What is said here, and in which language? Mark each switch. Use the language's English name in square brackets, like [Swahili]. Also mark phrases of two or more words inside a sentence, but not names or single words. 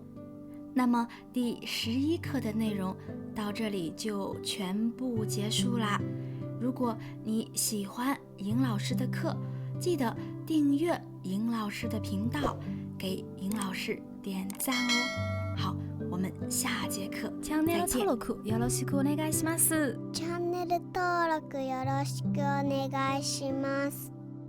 [Chinese] 那么第11课的内容到这里就全部结束啦。如果你喜欢尹老师的课，记得订阅尹老师的频道，给尹老师点赞哦。好，我们下节课再见。 [Japanese] チャンネル登録よろしくお願いします。チャンネネル登録よろしくお願いします。